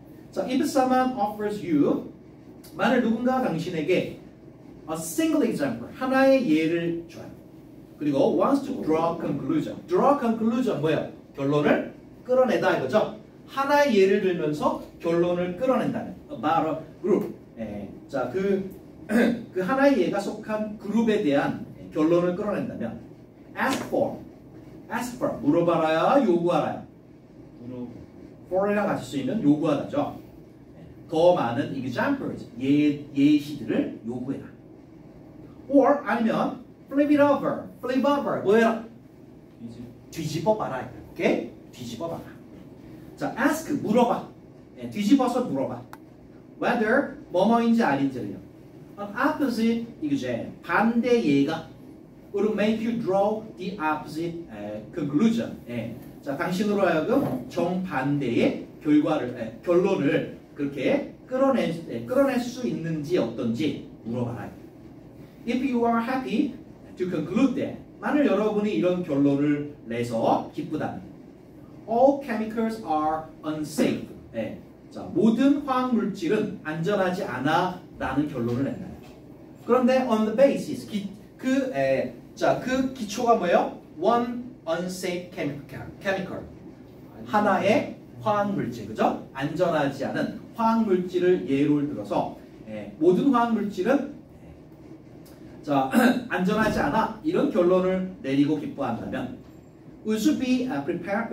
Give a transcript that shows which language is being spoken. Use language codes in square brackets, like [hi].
[en] 자, if someone offers you [ko] 만일 누군가 당신에게 [en] a single example [ko] 하나의 예를 줘요. [en] 그리고 wants to draw a conclusion. draw a conclusion [ko] 뭐예요? 결론을 끌어내다 이거죠. 하나의 예를 들면서 결론을 끌어낸다는 [en] about a group. [ko] 자, 그 하나의 예가 속한 그룹에 대한 결론을 끌어낸다면 ask for 물어봐라야 요구하라요. for이랑 같이 쓰이면 요구하다죠. 더 많은 examples 예시들을 요구해라. or 아니면 [en] flip it over [ko] 뭐해라? 뒤집어봐라. 오케이? 뒤집어봐라. 자, ask 물어봐. 뒤집어서 물어봐. whether 뭐뭐인지 아닌지를요. [en] An opposite exam [ko] 반대 예가 [en] would make you draw the opposite conclusion. [ko] 자, 당신으로 하여금 정반대의 결론을 그렇게 끌어낼 수 있는지 어떤지 물어봐라. [en] If you are happy to conclude that [ko] 만일 여러분이 이런 결론을 내서 기쁘다면 [en] all chemicals are unsafe. [ko] 자, 모든 화학 물질은 안전하지 않아 라는 결론을 낸다. 그런데 [en] on the basis [ko] 그 기초가 뭐예요? [en] one unsafe chemical [ko] 하나의 화학 물질, 그죠? 안전하지 않은 화학 물질을 예를 들어서 모든 화학 물질은 자 안전하지 않아 이런 결론을 내리고 기뻐한다면 [en] would you be prepared?